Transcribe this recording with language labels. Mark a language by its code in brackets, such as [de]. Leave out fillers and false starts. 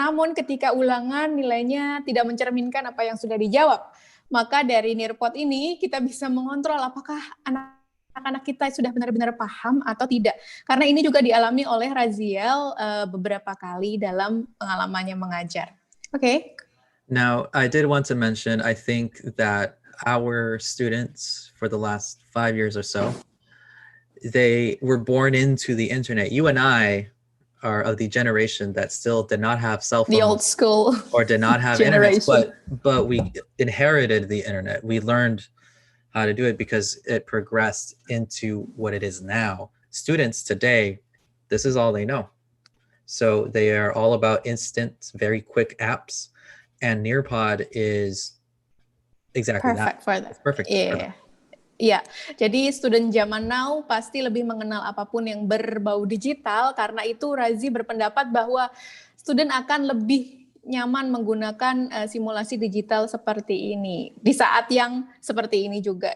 [id] Namun ketika ulangan nilainya tidak mencerminkan apa yang sudah dijawab. Maka dari Nearpod ini kita bisa mengontrol apakah anak-anak kita sudah benar-benar paham atau tidak. Karena ini juga dialami oleh Raziel beberapa kali dalam pengalamannya mengajar. [en] Okay. Now, I did want to mention, I think that our students for the last 5 years or so, they were born into the internet. You and I are of the generation that still did not have cell phones. The old school or did not have internet, but we inherited the internet. We learned how to do it because it progressed into what it is now. Students today, this is all they know. So they are all about instant, very quick apps, and Nearpod is exactly perfect that. For that. It's perfect. Yeah. [id] Iya, jadi student zaman now pasti lebih mengenal apapun yang berbau digital, karena itu Razi berpendapat bahwa student akan lebih nyaman menggunakan simulasi digital seperti ini, di saat yang seperti ini juga.